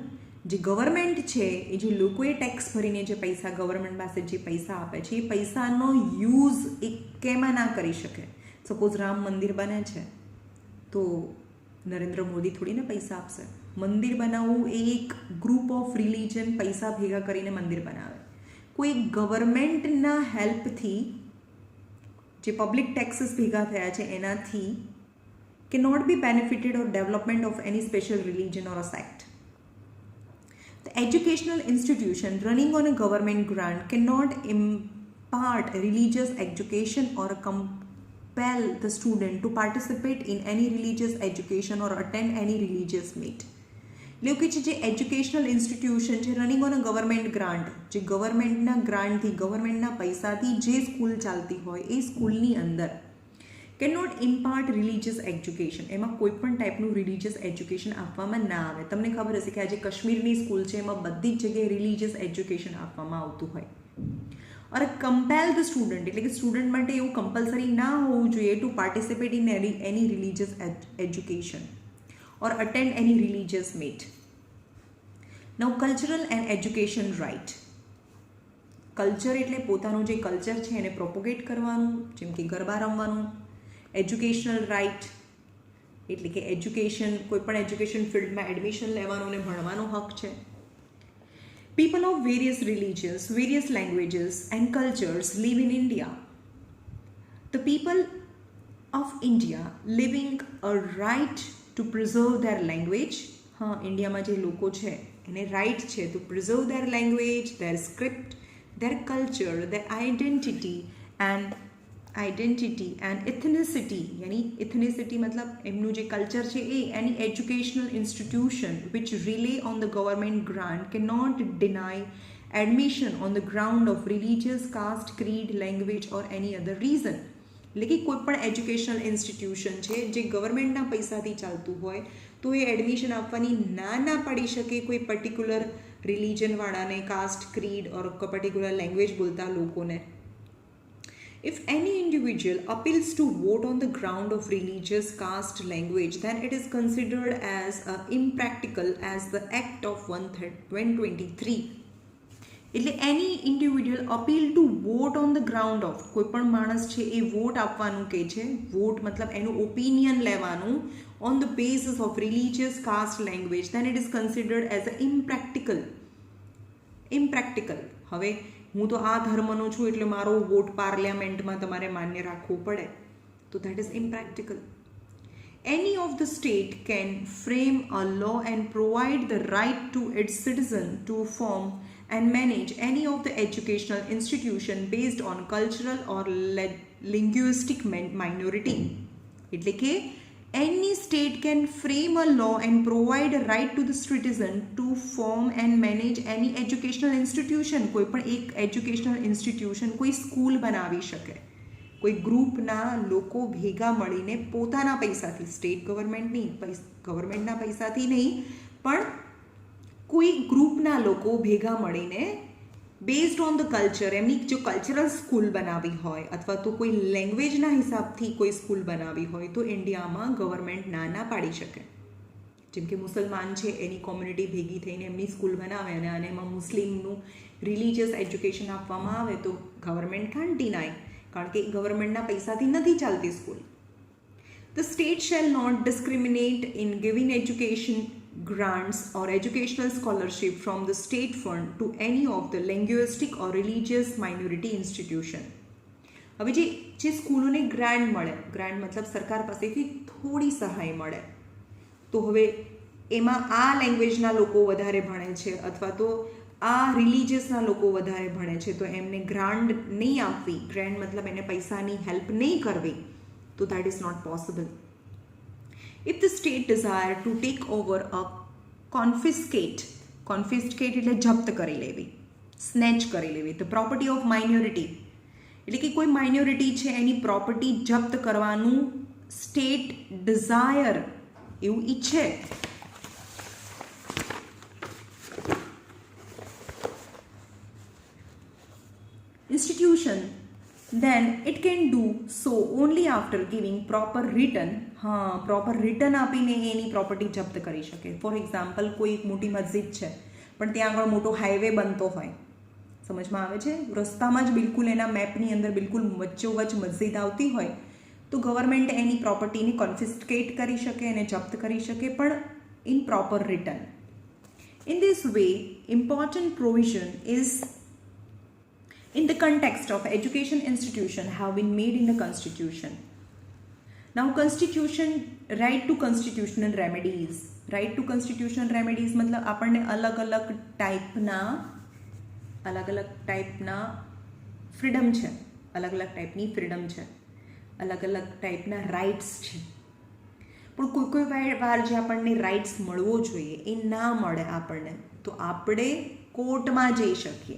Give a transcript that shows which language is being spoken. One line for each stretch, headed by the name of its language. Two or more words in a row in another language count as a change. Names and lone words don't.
Gujarati: જે ગવર્મેન્ટ છે એ જે લોકોએ ટેક્સ ભરીને જે પૈસા ગવર્મેન્ટ પાસે જે પૈસા આપે છે એ પૈસાનો યુઝ એ કેમાં ના કરી શકે. સપોઝ રામ મંદિર બને છે તો નરેન્દ્ર મોદી થોડીને પૈસા આપશે. મંદિર બનાવવું એ એક
English: group of religion
Gujarati: પૈસા ભેગા કરીને મંદિર બનાવે. કોઈ ગવર્મેન્ટના હેલ્પથી જે
English: public taxes
Gujarati: ભેગા થયા છે એનાથી
English: can not be benefited or development of any special religion or a sect. The educational institution running on a government grant cannot impart religious education or compel the student to participate in any religious education or attend any religious meet.
Gujarati: એટલે કે જે
English: educational institution
Gujarati: છે
English: running on a government grant,
Gujarati: જે ગવર્મેન્ટના ગ્રાન્ટથી, ગવર્મેન્ટના પૈસાથી જે સ્કૂલ ચાલતી હોય એ સ્કૂલની અંદર
English: can not impart religious education,
Gujarati: એમાં કોઈ પણ ટાઈપનું
English: religious education
Gujarati: આપવામાં ના આવે. તમને ખબર હશે કે આજે કાશ્મીરની સ્કૂલ છે એમાં બધી જ જગ્યાએ
English: religious education
Gujarati: આપવામાં આવતું હોય.
English: or compel the student,
Gujarati: એટલે કે સ્ટુડન્ટ માટે એવું કમ્પલસરી ના હોવું જોઈએ
English: to participate in any religious education or attend any religious meet. Now cultural and education right.
Gujarati: કલ્ચર એટલે પોતાનું જે કલ્ચર છે એને પ્રોપોગેટ કરવાનું, જેમ કે ગરબા રમવાનું.
English: educational right
Gujarati: એટલે કે એજ્યુકેશન, કોઈ પણ એજ્યુકેશન ફિલ્ડમાં એડમિશન લેવાનો અને ભણવાનો હક છે.
English: People of various religions, various languages and cultures live in India. The people of India living a right to preserve their language.
Gujarati: હા, ઇન્ડિયામાં જે લોકો છે એને રાઇટ છે
English: to preserve their language, their script, their culture, their identity and ethnicity.
Gujarati: યાની એથનિસિટી મતલબ એમનું જે કલ્ચર છે એ એની
English: educational institution which rely on the government grant can not deny admission on the ground of religious, caste, creed, language or any other reason.
Gujarati: એટલે કે કોઈ પણ
English: educational institution
Gujarati: છે જે ગવર્મેન્ટના પૈસાથી ચાલતું હોય તો એ એડમિશન આપવાની ના પાડી શકે કોઈ પર્ટિક્યુલર રિલિજનવાળાને, કાસ્ટ,
English: creed or particular language
Gujarati: બોલતા લોકોને.
English: If any individual individual appeals to vote on the ground of religious, caste, language, then it is considered as impractical as the Act of 123. એટલે any individual appeal to vote on the ground of,
Gujarati: કોઈ પણ માણસ છે એ વોટ આપવાનું કહે છે, વોટ મતલબ એનું ઓપિનિયન લેવાનું
English: on the basis of religious, caste, language, then it is considered as a impractical.
Gujarati: હવે હું તો આ ધર્મનો છું એટલે મારો વોટ પાર્લિયામેન્ટમાં તમારે માન્ય રાખવો પડે, તો
English: that is impractical. Any of the state can frame a law and provide the right to its citizen to form and manage any of the educational institution based on cultural or linguistic minority.
Gujarati: એટલે કે
English: any state can frame a law and provide a right to the citizen to form and manage any educational institution.
Gujarati: કોઈ પણ એક
English: educational institution,
Gujarati: કોઈ સ્કૂલ બનાવી શકે, કોઈ ગ્રુપના લોકો ભેગા મળીને પોતાના પૈસાથી, સ્ટેટ ગવર્મેન્ટના પૈસાથી નહીં, પણ કોઈ ગ્રુપના લોકો ભેગા મળીને
English: based on the culture,
Gujarati: એમની જો કલ્ચરલ સ્કૂલ બનાવી હોય અથવા તો કોઈ લેંગ્વેજના હિસાબથી કોઈ સ્કૂલ બનાવી હોય તો ઇન્ડિયામાં ગવર્મેન્ટ ના પાડી શકે. જેમ કે મુસલમાન છે એની કોમ્યુનિટી ભેગી થઈને એમની સ્કૂલ બનાવે અને એમાં મુસ્લિમનું રિલિજિયસ એજ્યુકેશન આપવામાં આવે તો
English: government can't deny,
Gujarati: કારણ કે ગવર્મેન્ટના પૈસાથી નથી ચાલતી સ્કૂલ.
English: The state shall not discriminate in giving education grants or educational scholarship from the state fund to any of the linguistic or religious minority institution.
Gujarati: હવે જે સ્કૂલોને ગ્રાન્ટ મળે, ગ્રાન્ટ મતલબ સરકાર પાસેથી થોડી સહાય મળે, તો હવે એમાં આ લેંગ્વેજના લોકો વધારે ભણે છે અથવા તો આ રિલિજિયસના લોકો વધારે ભણે છે, તો એમને ગ્રાન્ટ નહીં આપવી, ગ્રાન્ટ મતલબ એને પૈસાની હેલ્પ નહીં કરવી, તો
English: that is not possible. If the state desire to take over a confiscate
Gujarati: એટલે જપ્ત કરી લેવી, સ્નેચ કરી લેવી,
English: the property of minority,
Gujarati: એટલે કે કોઈ માઇનોરિટી છે એની પ્રોપર્ટી જપ્ત કરવાનું
English: state desire
Gujarati: એવું ઈચ્છે,
English: institution, then it can do so only after giving proper return. proper return
Gujarati: આપીને એની પ્રોપર્ટી જપ્ત કરી શકે.
English: for example,
Gujarati: કોઈ એક મોટી મસ્જિદ છે પણ ત્યાં આગળ મોટો હાઈવે બનતો હોય, સમજમાં આવે છે, રસ્તામાં જ બિલકુલ એના મેપની અંદર બિલકુલ વચ્ચોવચ્ચ મસ્જિદ આવતી હોય, તો ગવર્મેન્ટ એની પ્રોપર્ટીને કોન્ફિસ્કેટ કરી શકે અને જપ્ત કરી શકે, પણ
English: in proper return. in this way important provision is in the context of education institution have been made in the constitution. Now constitution, right to constitutional remedies,
Gujarati: right to constitutional remedies मतलब આપણને અલગ અલગ ટાઈપના ફ્રીડમ છે, અલગ અલગ ટાઈપની ફ્રીડમ છે, અલગ અલગ ટાઈપના રાઇટ્સ છે, પણ કોઈ વાર જે આપણને રાઇટ્સ મળવો જોઈએ એ ના મળે આપણને, તો આપણે કોર્ટમાં જઈ શકીએ.